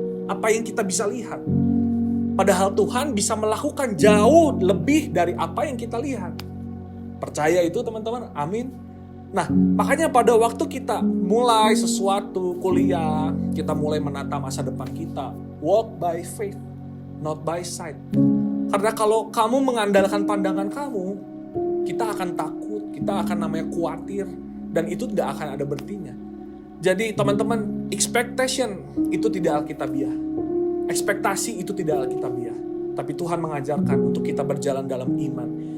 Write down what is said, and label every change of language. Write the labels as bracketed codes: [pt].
[id] Apa yang kita bisa lihat. Padahal Tuhan bisa melakukan jauh lebih dari apa yang kita lihat. Percaya itu teman-teman? Amin. Nah, makanya pada waktu kita mulai sesuatu, kuliah, kita mulai menata masa depan kita. [en] Walk by faith, not by sight. [id] Karena kalau kamu mengandalkan pandangan kamu, kita akan takut, kita akan namanya khawatir, dan itu tidak akan ada bertinya. Jadi teman-teman, expectation itu tidak alkitabiah. Ekspektasi itu tidak alkitabiah. Tapi Tuhan mengajarkan untuk kita berjalan dalam iman.